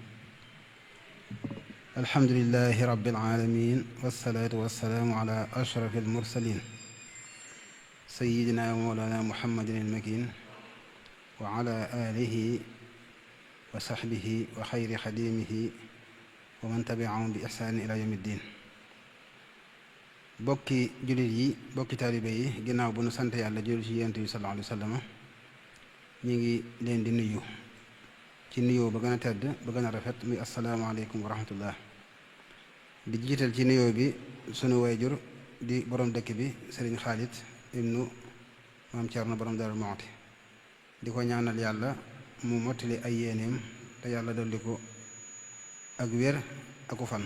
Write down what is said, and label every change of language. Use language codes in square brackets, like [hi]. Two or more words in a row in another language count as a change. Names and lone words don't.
[ar] الحمد لله رب العالمين، والصلاة والسلام على أشرف المرسلين سيدنا ومولانا محمد المكين وعلى آله وصحبه وخير خديمه ومن تبعهم بإحسان إلى يوم الدين. [wo] bokki jullit yi, bokki taalibe yi, ginnaaw bu nu sant yàlla julli ci yonent bi [ar] صلى الله عليه وسلم, [wo] ñu ngi leen di nuyu ci nuyoo ba gën a tedd ba gën a rafet muy [ar] السلام عليكم ورحمة الله. [wo] di jiital ci nuyoo bi sunu wayjur di borom dëkk bi Serigne Khalid ibnu maam Thierno borom Darou Mouhty, di ko ñaanal yàlla mu mottali ay yéeneem te yàlla dolli ko ak wér aku fan.